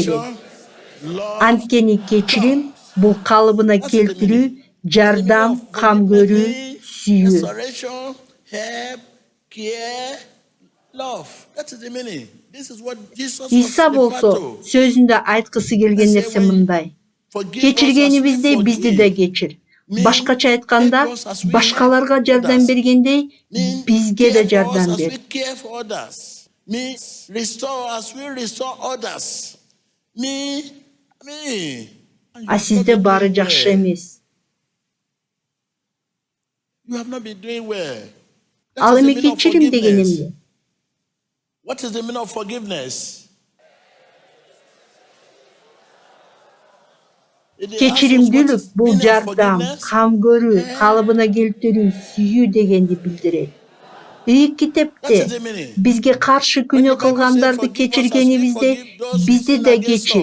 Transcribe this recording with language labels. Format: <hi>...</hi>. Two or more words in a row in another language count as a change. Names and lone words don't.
<en>restoration, love,</en> <ky>Анткени кечирим бул калыбына келтирүү, жардам, кам көрүү, сүйүү.</ky> <en>Restoration, help, care, love. That is the meaning. This is what Jesus was İsa referred</en> <ky>болсо</ky> <en>to.</en> <ky>сөзүндө айткысы келген нерсе мындай. Кечиргенибиздей бизди да кечир. Башкача айтканда, башкаларга жардам бергендей бизге да жардам бер. А сизде баары жакшы эмес. Ал эми кечирим деген эмне?</ky> <en>What is the meaning of forgiveness?</en> <ky>Кечиримдүүлүк бул жардам, кам көрүү, калыбына келтирүү, сүйүү дегенди билдирет. Ийик китепте бизге каршы күнөө кылгандарды кечиргенибиздей бизди да кечир.</ky>